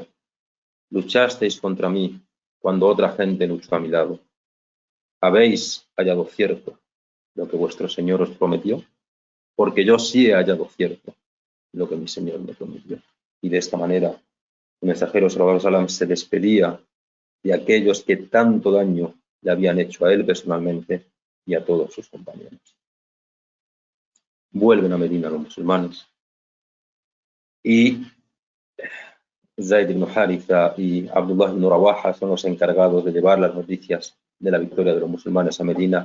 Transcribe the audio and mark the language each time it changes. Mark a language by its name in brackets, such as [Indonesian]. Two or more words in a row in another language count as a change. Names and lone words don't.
[Spanish] Luchasteis contra mí cuando otra gente luchó a mi lado. ¿Habéis hallado cierto lo que vuestro Señor os prometió? Porque yo sí he hallado cierto lo que mi Señor me prometió. Y de esta manera el mensajero [Arabic] صلى الله عليه وسلم [Spanish] se despedía de aquellos que tanto daño le habían hecho a él personalmente y a todos sus compañeros. Vuelven a Medina los musulmanes y Zayd ibn Haritha y Abdullah ibn Rawaha son los encargados de llevar las noticias de la victoria de los musulmanes a Medina.